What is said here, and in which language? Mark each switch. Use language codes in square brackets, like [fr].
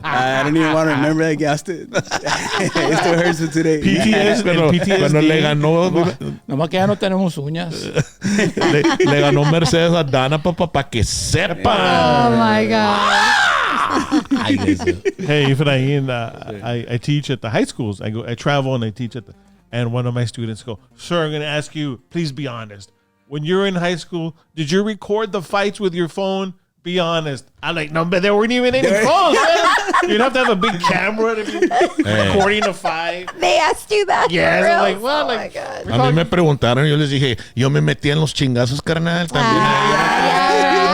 [en] I don't even want to remember that game. It still hurts me today. [es] Cuando le ganó, Nomás que ya no tenemos uñas. le ganó Mercedes a Dana, papá, para que sepa. [en] Oh my God. hey, Efrain, I teach at the high schools. I travel and I teach and one of my students go, sir, I'm going to ask you, please be honest. When you're in high school, did you record the fights with your phone? Be honest. I'm like, no, but there weren't even any phones, man. You'd have to have a big camera to be recording a fight. They asked you that? Yes, for I'm real? like, well, Oh like, my God. [es] A mí me preguntaron, yo les dije, yo me metí en los chingazos, carnal, también.